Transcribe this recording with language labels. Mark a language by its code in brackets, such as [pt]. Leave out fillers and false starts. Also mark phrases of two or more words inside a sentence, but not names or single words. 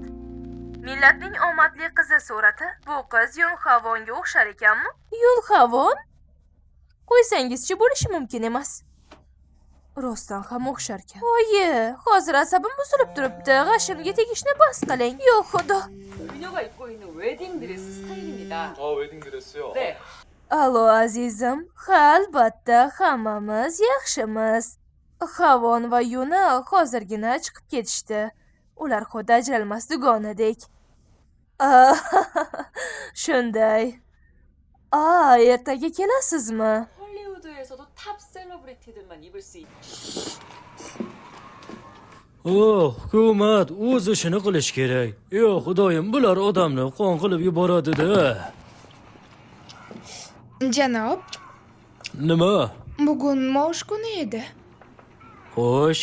[uz] Millatning omadli qizi surati. Bu qiz Yunhavonga o'xshar ekanmi? Yunhavon? Qo'ysangizchi bo'lishi mumkin emas. Rostdan ham o'xshar ekan. Oyi, hozir asabim buzilib turibdi. G'ashimga tegishni bas qiling. Yo'q, xudo. [ko] 그녀가 입고 있는 웨딩 드레스 스타일입니다. 웨딩 드레스요? 네. [uz] Allo azizim. Ha, albatta, hammamiz yaxshimiz. Havon va Yuna hozirgina chiqib ketishdi. Ular xuddi ajralmas dugonadek. Shunday. Ertaga kelasizmi? [ko] 헐리우드에서도 탑 셀러브리티들만 입을 수 있는 [uz] Hukumat o'z ishini qilish kerak. Xudoyim, bular odamni qon qilib yuboradi-da. Janob, Nima? bugun maosh kuni edi. Xo'sh,